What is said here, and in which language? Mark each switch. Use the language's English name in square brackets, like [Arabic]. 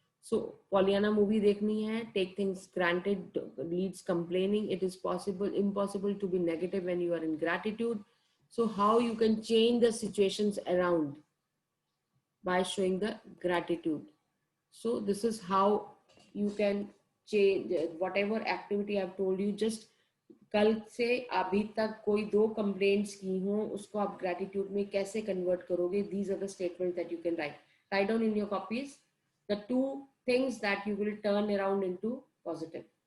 [English] So Pollyanna movie [Hindi] देखनी है, [English] take things granted leads complaining. It is impossible to be negative when you are in gratitude. So how you can change the situations around by showing the gratitude. So this is how you can change whatever activity I've told you. [Hindi] Just कल से अभी तक कोई दो complaints की हो उसको आप ग्रेटिट्यूड में कैसे कन्वर्ट करोगे. [English] These are the statements that you can write down in your copies, the two things that you will turn around into positive.